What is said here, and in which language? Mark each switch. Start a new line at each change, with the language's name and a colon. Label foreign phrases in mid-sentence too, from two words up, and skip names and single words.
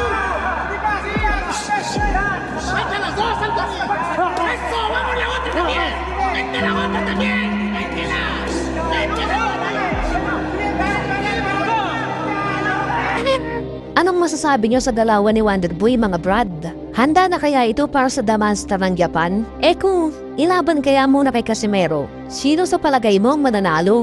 Spanish: ¡Vete a las dos, Anthony! ¡Eso! ¡Vamos la otra también! ¡Vente la otra también! ¡Véntela! ¡Véntela!
Filipino: Anong masasabi nyo sa dalawa ni Wonderboy, mga brad? Handa na kaya ito para sa The Monster ng Japan? Kung ilaban kaya muna kay Casimero, sino sa palagay mo ang mananalo?